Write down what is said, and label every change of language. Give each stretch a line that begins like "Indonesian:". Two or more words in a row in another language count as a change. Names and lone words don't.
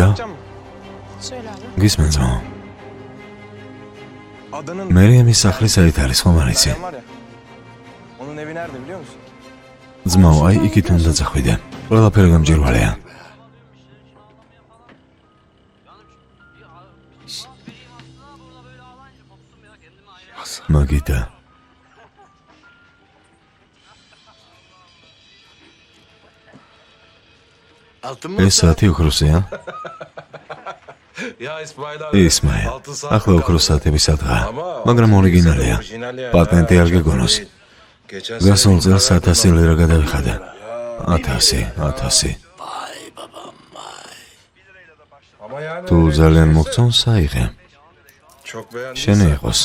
Turkish: Söyle abi.
Georgian: გისმენ ძმაო?
Turkish: Adanın
Georgian: მერიემის სახლი საით არის, ხომ არ იცი?
Turkish: var ya. Onun evi nerede biliyor musun?
Georgian: ძმაო, აი იქით უნდა წახვიდე. ყველაფერი გამჭირვალეა. მაგიდა. ეს საათი უქროსია?
Turkish: Ya İsmail abi.
Georgian: ისმაილ,
Turkish: Altı saat
Georgian: ახლა ოქროს საათები სადღაა, მაგრამ ორიგინალია. პატენტი არ გეგონოს.
Turkish: Geçen
Georgian: გასულ წელს 1000 ლირა გადავიხადა. 1000.
Turkish: Ama yani
Georgian: თუ ძალიან მოგწონს, აიღე.
Turkish: çok beğendim.
Georgian: შენი იყოს.